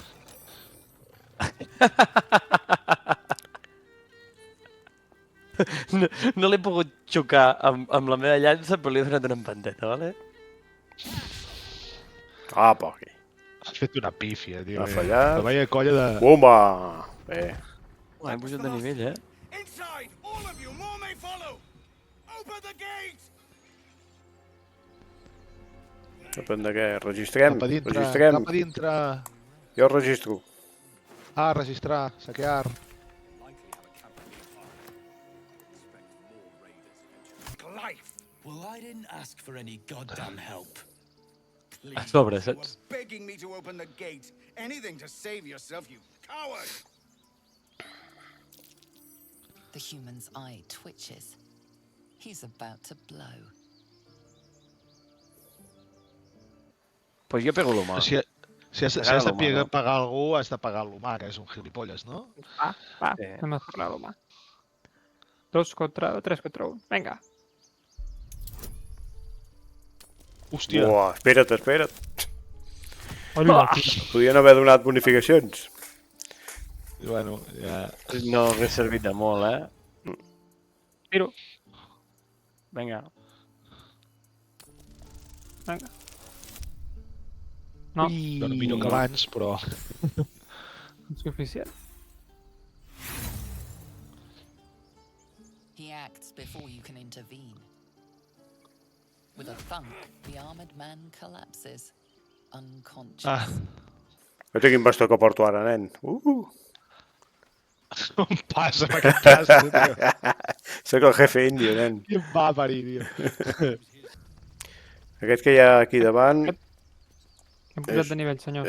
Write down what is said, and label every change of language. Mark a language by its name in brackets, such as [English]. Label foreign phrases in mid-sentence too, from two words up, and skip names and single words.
[Catalan] No l'he pogut xocar amb la meva llança, però li he donat una empanteta, vale? Ah, poc. Has fet una pífia, tio. Ha fallat. La veia colla de... Bomba! Bé. Hem pujat de nivell, eh? [English] Inside, all of you, more may follow. Open the gate. [Catalan] Depèn de què. Registrem? Cap a dintre, Registrem? cap a dintre. Jo registro. Ah, registrar, saquear. [English] life. Well, I didn't ask for any goddamn help. [Catalan] A sobre, [English] You were [Catalan] saps? [English] begging me to open the gate. Anything to save yourself, you coward. The human's eye twitches. He's about to blow. [Catalan] Pues jo pego l'humà. Si has Pagar de l'humà, no? pagar algú, has de pagar l'humà, que és un gilipolles, no? Va, Sí. anem a tornar l'humà. 3 contra 1. Vinga. Hòstia. Uah, espera't. Hola, tio. Podien haver donat bonificacions. Bueno, ja... No hauria servit de molt, eh? Tiro. Vinga. Vinga. No, Bueno, millor que abans, però... insuficient. [English] He acts before you can intervene. With a thunk, the armored man collapses, unconscious. [Catalan] Ah, No sé quin bastó que porto ara, nen. on passa amb aquest cas, tio? Soc el [Spanish] jefe indio, [Catalan] nen. I em va parir, tio. Aquest que hi ha aquí davant Hem pujat de nivell, senyor.